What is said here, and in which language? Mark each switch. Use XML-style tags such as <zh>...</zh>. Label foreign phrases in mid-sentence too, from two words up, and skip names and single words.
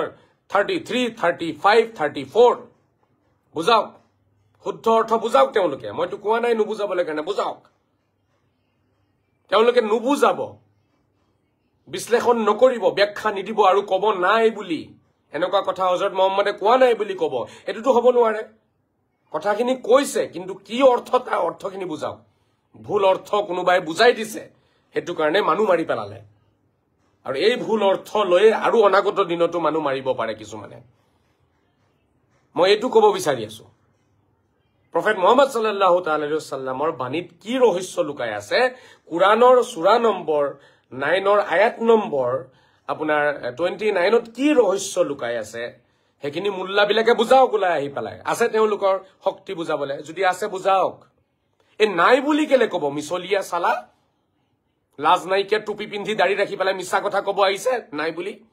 <as>33, 35, 34 বুজাওক শুদ্ধ অৰ্থ বুজাওক তেওঁলোকে মইতো কোৱা নাই নুবুজাবলৈ কাৰণে বুজাওক তেওঁলোকে নুবুজাব বিশ্লেষণ নকৰিব ব্যাখ্যা নিদিব আৰু ক'ব নাই বুলি এনেকুৱা কথা হযৰত মুহাম্মদে কোৱা নাই বুলি ক'ব এটোতো হ'ব নোৱাৰে কথাখিনি কৈছে কিন্তু কি অৰ্থ তাৰ অৰ্থখিনি বুজাওক ভুল অৰ্থ কোনোবাই বুজাই দিছে হেতু কাৰণে মানুহ মাৰি পেলালে আৰু এই ভুল অৰ্থ লৈ আৰু অনাগত দিনতো মানুহ মাৰিব পাৰে কিছুমানে মই এইটো ক'ব বিচাৰি আছো প্ৰফেট মুহাম্মদ</as> <ar>صلى الله تعالى عليه وسلم</ar> <as>বাণীত কি ৰহস্য লুকাই আছে কুৰাণৰ সূৰা নম্বৰ 9ৰ আয়াত নম্বৰ আপোনাৰ 29ত কি ৰহস্য লুকাই আছে হেখিনি মোল্লাবিলাকে বুজাওক ওলাই আহি পেলাই আছে তেওঁলোকৰ শক্তি বুজাবলে যদি আছে বুজাওক এ নাই বুলি কেলে ক'ব মিছলিয়া সালা লাজ নাইকে টুপি পিন্ধি দাড়ি ৰাখি পেলাই মিছা কথা ক'ব আহিছে নাই বুলি</as>